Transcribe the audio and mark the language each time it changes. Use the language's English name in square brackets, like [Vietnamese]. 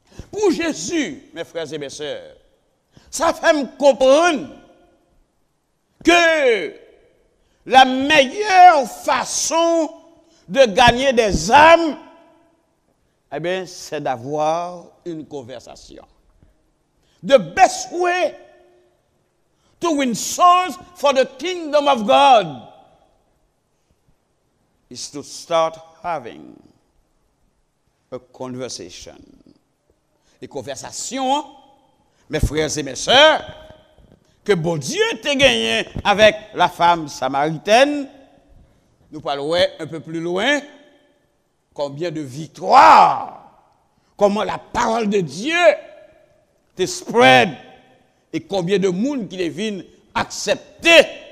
[French] Pour Jésus, mes frères et mes sœurs, ça fait me comprendre que la meilleure façon de gagner des âmes, eh bien, c'est d'avoir une conversation. [English] The best way to win souls for the kingdom of God is to start having a conversation. [French] Et conversation, mes frères et mes sœurs, que bon Dieu t'a gagné avec la femme samaritaine, nous parlerons un peu plus loin, combien de victoires, comment la parole de Dieu te spread, et combien de monde qui les viennent accepter